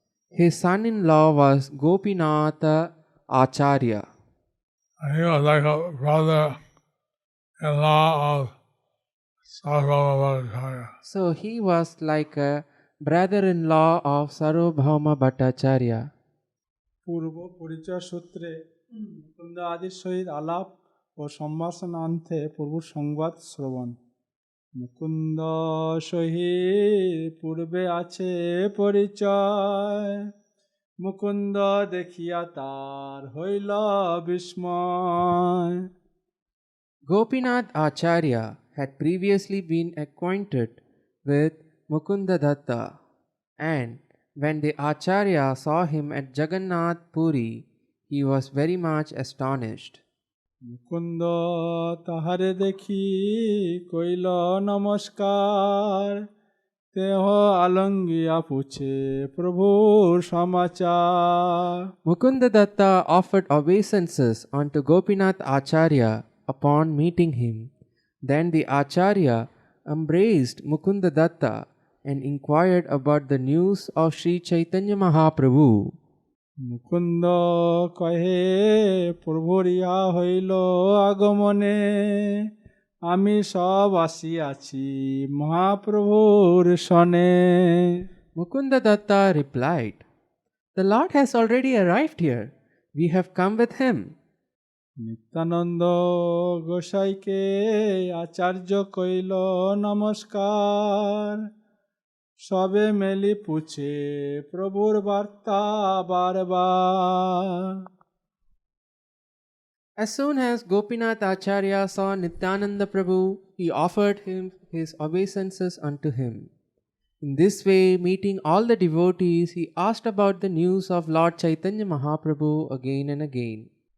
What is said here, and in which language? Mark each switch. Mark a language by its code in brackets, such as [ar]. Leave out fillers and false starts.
[en] His son-in-law was Gopinatha Acharya. And he was like a brother-in-law of Sarvabhauma Bhattacharya. So he was like a brother-in-law of Sarvabhauma Bhattacharya. [bn] পূর্ব পরিচয় সূত্রে মুকুন্দ আদির সহিত আলাপ ও সম্ভাষণান্তে প্রভুর সংবাদ শ্রবণ। মুকুন্দ সহিত পূর্বে আছে পরিচয় মুকুন্দ দেখিয়া তার হইল বিস্ময়। [en] Gopinath Acharya had previously been acquainted with Mukunda Datta, and when the Acharya saw him at Jagannath Puri, he was very much astonished. [bn] Mukunda তাহারে দেখি কইল নমস্কার তেহ আলঙ্গিয়া পুছে প্রভুর সমাচার। [en] Mukunda Datta offered obeisances unto Gopinath Acharya upon meeting him. Then the Acharya embraced Mukunda Datta and inquired about the news of Sri Chaitanya Mahaprabhu. [bn] Mukunda কহে প্রভুর ইহা হইল আগমনে আমি সব আসিয়াছি মহাপ্রভুর সনে। [en] Mukunda Datta replied, "The Lord has already arrived here. We have come with him." [bn] Nityananda গোসাইকে আচার্য কইল নমস্কার সবে মেলি পুছে প্রভুর বার্তা বারবার। [en] As soon as Gopinath Acharya saw Nityananda Prabhu, he offered him his obeisances unto him. In this way, meeting all the devotees, he asked about the news of Lord Chaitanya Mahaprabhu again and again.